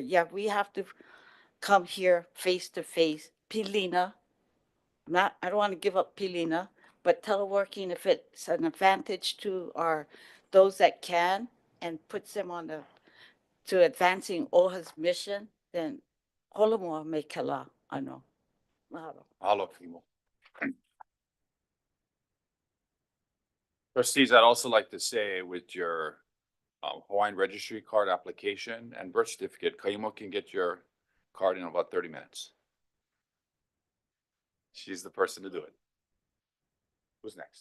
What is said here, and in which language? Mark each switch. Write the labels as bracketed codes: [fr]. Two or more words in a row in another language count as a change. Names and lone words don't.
[en] Yeah, we have to come here face to face. Pilina, I don't want to give up Pilina, But teleworking, if it's an advantage to those that can and puts them on to advancing OHA's mission, then [haw] holomoa me kela ano. [en] Mahalo. Mahalo, Kimo. Trustees, I'd also like to say with your Hawaiian registry card application and birth certificate, Kaimo can get your card in about 30 minutes. She's the person to do it. Who's next?